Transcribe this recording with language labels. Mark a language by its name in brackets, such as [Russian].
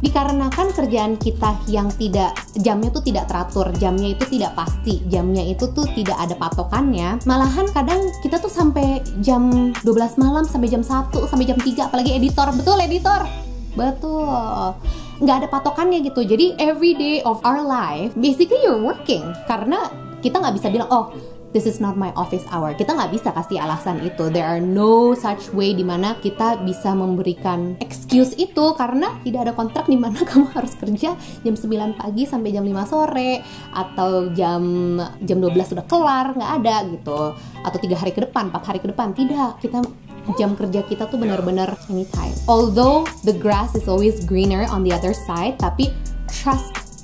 [Indonesian] Dikarenakan kerjaan kita yang jamnya tuh tidak teratur, jamnya itu tidak pasti, jamnya itu tuh tidak ada patokannya. Malahan kadang kita tuh sampai jam 12 malam, sampai jam 1, sampai jam 3, apalagi editor. Betul, editor? Betul. Nggak ada patokannya gitu. Jadi [English] every day of our life, basically you're working. [Indonesian] Karena kita nggak bisa bilang, oh [English] this is not my office hour. [Indonesian] Kita nggak bisa kasih alasan itu. [English] There are no such way [Indonesian] dimana kita bisa memberikan excuse itu, karena tidak ada kontrak dimana kamu harus kerja jam 9 pagi sampai jam 5 sore atau jam 12 sudah kelar, nggak ada gitu. Atau 3 hari ke depan, 4 hari ke depan, tidak. Kita jam kerja kita tuh benar-benar anytime. [English] Although the grass is always greener on the other side, [Indonesian] tapi [English] trust.